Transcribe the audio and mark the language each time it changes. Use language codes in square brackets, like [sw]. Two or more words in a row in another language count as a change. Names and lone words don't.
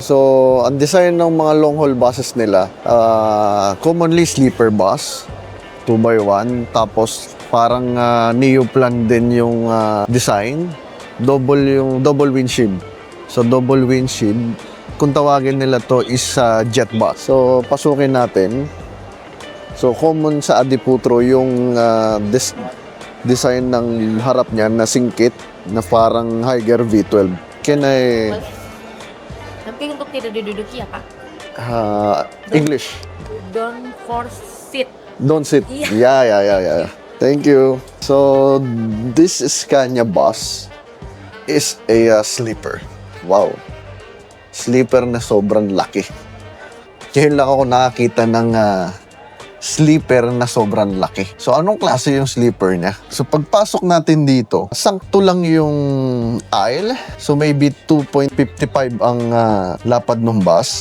[tl] So, ang design ng mga [en] long haul buses [tl] nila, [en] commonly sleeper bus, [tl] 2x1, tapos parang neoplan din yung design, [en] double windshield. [tl] So, [en] double windshield, [tl] kung tawagin nila to is [en] jet bus. [tl] So, pasukin natin. So, common sa Adi Putro yung design ng harap niya na singkit na parang Higher V12. [en] Can I... [id] Tapi untuk tidak diduduki ya Pak? [en] English. Don't force sit. Don't sit. Yeah. Thank you. So, this Scania bus is a sleeper. [tl] Wow. Sleeper na sobrang laki. Ngayon lang ako nakakita ng sleeper na sobrang laki. So, anong klase yung sleeper niya? So, pagpasok natin dito, sakto lang yung aisle. [en] So, maybe [tl] 2.55 ang lapad ng bus.